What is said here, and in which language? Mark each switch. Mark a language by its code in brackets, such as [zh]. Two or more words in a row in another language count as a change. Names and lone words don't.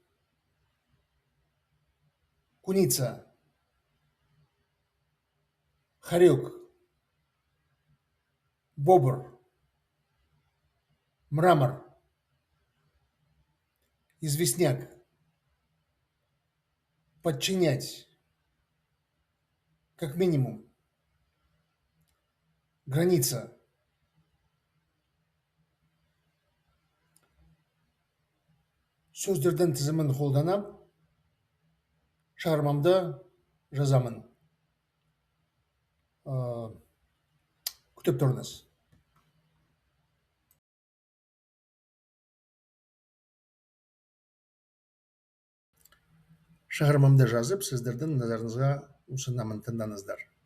[ru] куница, хорек, бобр, мрамор, известняк, подчинять, как минимум, граница. [kk] Сөздердің тізімін қолданам, шығармамды жазамын. Күтіп тұрыңыз. Шығармамды жазып, сіздердің назарыңызға ұсынамын, тыңдаңыздар.